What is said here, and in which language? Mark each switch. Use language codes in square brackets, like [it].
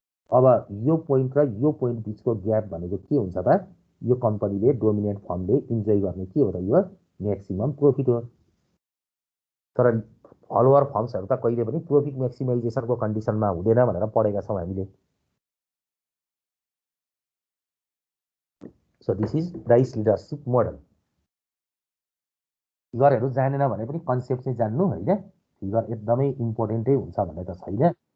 [ne] अब यो पोइन्ट र यो पोइन्ट बिचको ग्याप भनेको के हुन्छ त? यो कम्पनीले डोमिनेन्ट फर्मले इन्जोय गर्ने के हो त? यो म्याक्सिमम प्रोफिट हो। तर फलोवर फर्म्सहरू त कहिले पनि प्रोफिट म्याक्सिमाइजेसनको कन्डिसनमा हुँदैन भनेर पढेका छौँ हामीले। [en] So this is price leadership model. [ne] फिगरहरू जानेन भने पनि कन्सेप्ट चाहिँ जान्नु होइन, फिगर एकदमै इम्पोर्टेन्टै हुन्छ भन्ने त छैन।